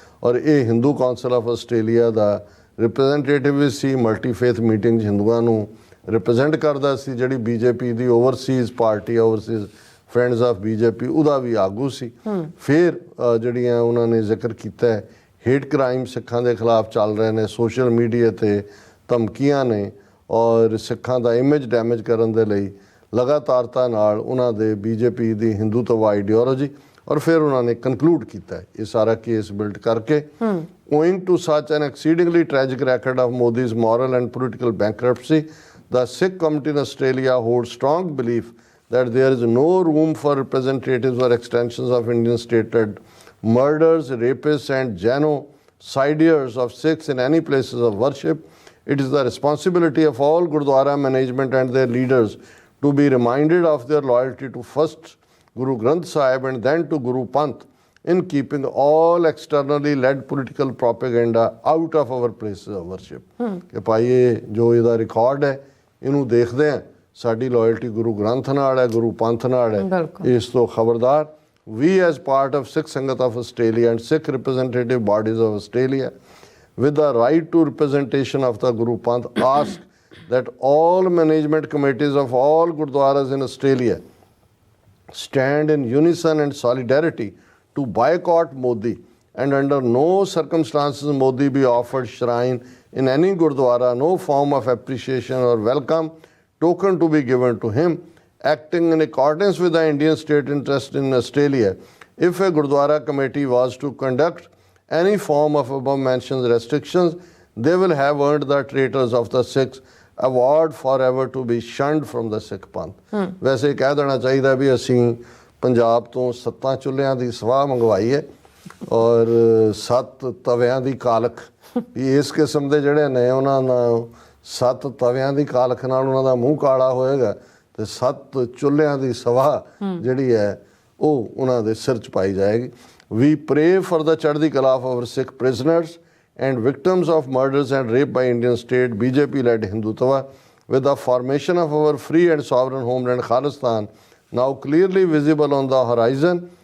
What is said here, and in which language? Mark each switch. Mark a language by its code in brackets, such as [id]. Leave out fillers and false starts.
[pa] ਔਰ ਇਹ Hindu council of Australia ਦਾ representative we ਸੀ, multi faith meeting 'ਚ ਹਿੰਦੂਆਂ ਨੂੰ ਰਿਪਰੈਜ਼ੈਂਟ ਕਰਦਾ ਸੀ, ਜਿਹੜੀ BJP ਦੀ Overseas party Overseas friends of BJP ਉਹਦਾ ਵੀ ਆਗੂ ਸੀ। ਫਿਰ ਜਿਹੜੀਆਂ ਉਹਨਾਂ ਨੇ ਜ਼ਿਕਰ ਕੀਤਾ ਹੈ ਹੇਟ ਕ੍ਰਾਈਮ ਸਿੱਖਾਂ ਦੇ ਖਿਲਾਫ ਚੱਲ ਰਹੇ ਨੇ, ਸੋਸ਼ਲ ਮੀਡੀਆ 'ਤੇ ਧਮਕੀਆਂ ਨੇ, ਔਰ ਸਿੱਖਾਂ ਦਾ ਇਮੇਜ ਡੈਮੇਜ ਕਰਨ ਦੇ ਲਈ ਲਗਾਤਾਰਤਾ ਨਾਲ ਉਹਨਾਂ ਦੇ ਬੀਜੇਪੀ ਦੀ ਹਿੰਦੂਤਵਾ ਆਈਡੀਓਲੋਜੀ। ਔਰ ਫਿਰ ਉਹਨਾਂ ਨੇ ਕਨਕਲੂਡ ਕੀਤਾ ਇਹ ਸਾਰਾ ਕੇਸ ਬਿਲਡ ਕਰਕੇ [en] owing to such an exceedingly tragic record of Modi's moral and political bankruptcy, the Sikh community in Australia holds strong belief that there is no room for representatives or extensions of Indian state-led murders, rapists and genocides of Sikhs in any places of worship. It is the responsibility of all Gurdwara management and their leaders to be reminded of their loyalty to first Guru Granth Sahib and then to Guru Panth in keeping all externally led political propaganda out of our places of worship. [pa] ਕਿ ਭਾਈ ਇਹ ਜੋ ਇਹਦਾ record ਹੈ ਇਹਨੂੰ ਦੇਖਦੇ ਆ, ਸਾਡੀ loyalty Guru Granth ਨਾਲ ਹੈ, ਗੁਰੂ ਪੰਥ ਨਾਲ ਹੈ, ਇਸ ਤੋਂ ਖਬਰਦਾਰ। [en] We as part of Sikh Sangat of Australia and Sikh representative bodies of Australia with the right to representation of the Guru Panth ask that all management committees of all Gurdwaras in Australia stand in unison and solidarity to boycott Modi, and under no circumstances Modi be offered shrine in any Gurdwara, no form of appreciation or welcome token to be given to him, acting in accordance with the Indian state interest in Australia. If a Gurdwara committee was to conduct any form of above mentioned restrictions, they will have earned the traitors of the Sikhs award forever to be shunned from the Sikh Panth. [pa] ਵੈਸੇ ਕਹਿ ਦੇਣਾ ਚਾਹੀਦਾ ਵੀ ਅਸੀਂ ਪੰਜਾਬ ਤੋਂ 7 ਚੁੱਲ੍ਹਿਆਂ ਦੀ ਸਵਾਹ ਮੰਗਵਾਈ ਹੈ ਔਰ 7 ਤਵਿਆਂ ਦੀ ਕਾਲਖ, ਇਸ ਕਿਸਮ ਦੇ ਜਿਹੜੇ ਨੇ ਉਹਨਾਂ ਨਾਲ 7 ਤਵਿਆਂ ਦੀ ਕਾਲਖ ਨਾਲ ਉਹਨਾਂ ਦਾ ਮੂੰਹ ਕਾਲਾ ਹੋਏਗਾ ਤੇ 7 ਚੁੱਲ੍ਹਿਆਂ ਦੀ ਸਵਾਹ ਜਿਹੜੀ ਹੈ ਉਹ ਉਹਨਾਂ ਦੇ ਸਿਰ 'ਚ ਪਾਈ ਜਾਏਗੀ। [en] We pray for the chardi kala of our Sikh prisoners and victims of murders and rape by Indian state BJP-led Hindutva, with the formation of our free and sovereign homeland Khalistan now clearly visible on the horizon.